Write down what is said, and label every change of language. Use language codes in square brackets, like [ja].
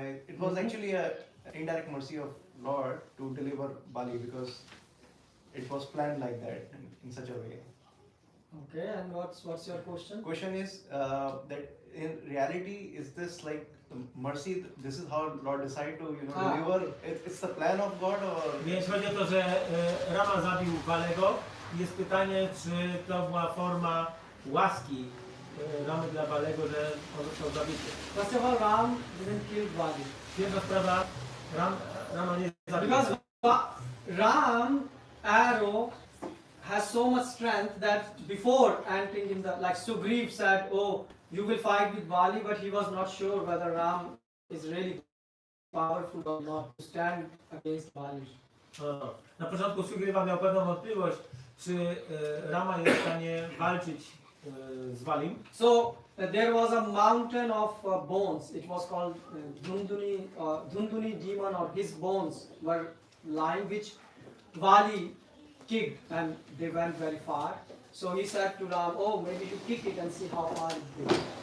[en] It was actually an indirect mercy of Lord to deliver Bali because it was planned like that in such a way. Okay, and what's your question? Question is that in reality, is this like the mercy? This is how Lord decided to deliver. It's the plan of God, or? [pl] Więc chodzi o to, że Rama zabił Balego. Jest pytanie, czy to była forma łaski Ramy dla Balego, że on został zabity. [en] First of all, Ram didn't kill Bali. [pl] Pierwsza sprawa, Rama nie zabił. [en] Because Ram arrow has so much strength that before entering in the, like Sugriv said, oh, you will fight with Bali, but he was not sure whether Ram is really powerful or not to stand against Bali. [pl] Na początku Sugriwa miał pewną wątpliwość, czy Rama jest w stanie walczyć z Balim. [en] So there was a mountain of bones. It was called Dhunduni demon, or his bones were lying, which Bali kicked, and they went very far. So he said to Ram, oh, maybe you kick it and see how far it goes.